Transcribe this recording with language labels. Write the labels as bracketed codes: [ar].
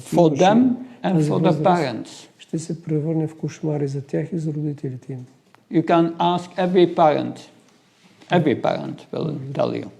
[en] for them and for the parents. [bg] Ще се превърне в кошмари за тях и за родителите им. [en] You can ask every parent. Every parent will tell you.